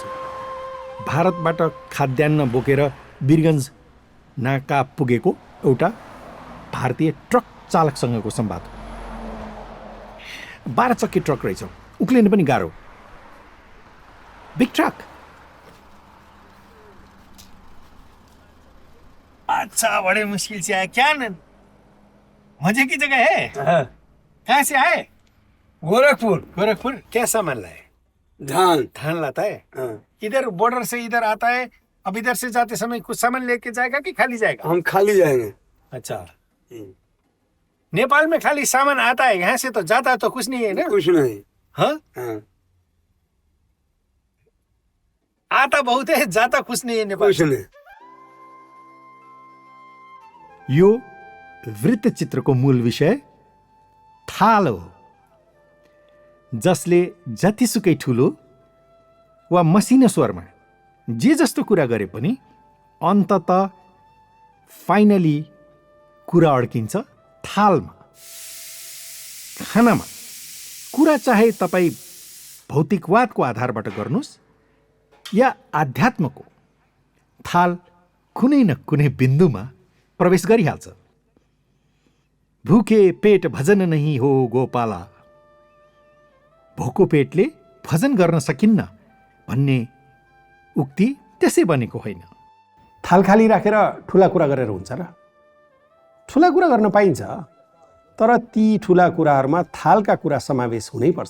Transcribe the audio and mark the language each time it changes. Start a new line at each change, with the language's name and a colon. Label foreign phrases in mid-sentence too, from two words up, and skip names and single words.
Nepali: भारतबाट खाद्यान्न बोकेर वीरगञ्ज नाका पुगेको एउटा भारतीय ट्रक चालकसँगको संवाद। 12 चक्के ट्रक रहेछ, उक्लिन पनि गाह्रो।
English: big truck.
Hindi: अच्छा, बड़े मुश्किल से आए क्या? मजे की जगह है। कहाँ से आए? गोरखपुर। गोरखपुर। क्या सामान लाए? धान लाता है। इधर बॉर्डर से इधर आता है, अब इधर से जाते समय कुछ सामान लेके जाएगा कि खाली जाएगा? हम खाली जाएंगे। अच्छा, नेपाल में खाली सामान आता है, यहाँ से तो जाता तो कुछ नहीं है ना? कुछ नहीं। हाँ, आता बहुत है जाता कुछ नहीं है नेपाल कुछ नहीं।
Nepali: यो वृत्तचित्रको मूल विषय थाल हो, जसले जतिसुकै ठुलो वा मसिनो स्वरमा जे जस्तो कुरा गरे पनि अन्तत फाइनली कुरा अड्किन्छ थालमा, खानामा। कुरा चाहे तपाईँ भौतिकवादको आधारबाट गर्नुहोस् या आध्यात्मको, थाल कुनै न कुनै बिन्दुमा प्रवेश गरिहाल्छ।
Hindi: भूखे पेट भजन नहीं हो गोपाला,
Nepali: भोको पेटले भजन गर्न सकिन्न भन्ने उक्ति त्यसै बनेको होइन। थाल खाली राखेर ठुला कुरा गरेर हुन्छ र? ठुला कुरा गर्न पाइन्छ, तर ती ठुला कुराहरूमा थालका कुरा समावेश हुनैपर्छ।